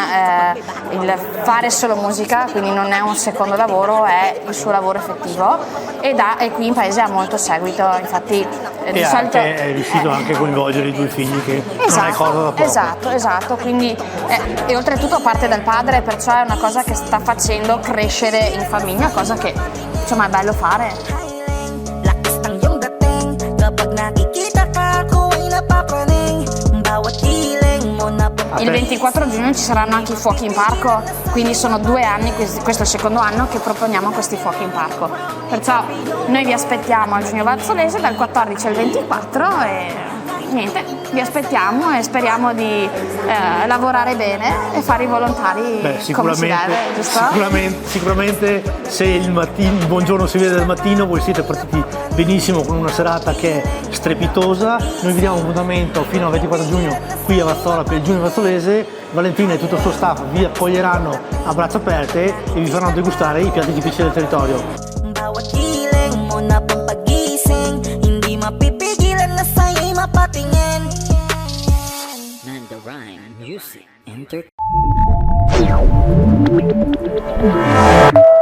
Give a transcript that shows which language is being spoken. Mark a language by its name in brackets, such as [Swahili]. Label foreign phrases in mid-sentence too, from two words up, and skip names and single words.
[Italian] il fare solo musica, quindi non è un secondo lavoro, è il suo lavoro effettivo, e qui in paese ha molto seguito, infatti di solito è riuscito anche a coinvolgere i 2 figli, che non è cosa da poco. Esatto, quindi e oltretutto parte dal padre, perciò è una cosa che sta facendo crescere in famiglia, cosa che insomma è bello fare. [Filipino] Lakas ng iyong dating kapag nakikita ka ako ay napapraning bawat hiling mo na. [Italian] Il 24 giugno ci saranno anche i fuochi in parco, quindi sono 2 anni, questo è il secondo anno che proponiamo questi fuochi in parco. Perciò noi vi aspettiamo al Giugno Vazzolese dal 14 al 24 e niente, vi aspettiamo e speriamo di lavorare bene e fare i volontari come si deve, giusto? Sicuramente se il buongiorno si vede dal mattino, voi siete partiti benissimo con una serata che è strepitosa. Noi vi diamo un appuntamento fino al 24 giugno qui a Vazzola per il Giugno Vazzolese. Valentina e tutto il suo staff vi accoglieranno a braccia aperte e vi faranno degustare i piatti tipici del territorio. [Filipino] Bawat hiling mo na pampagising, hindi mapipigilan na sa'yo'y mapatingin. Nanda Rhyme Music Entertainment.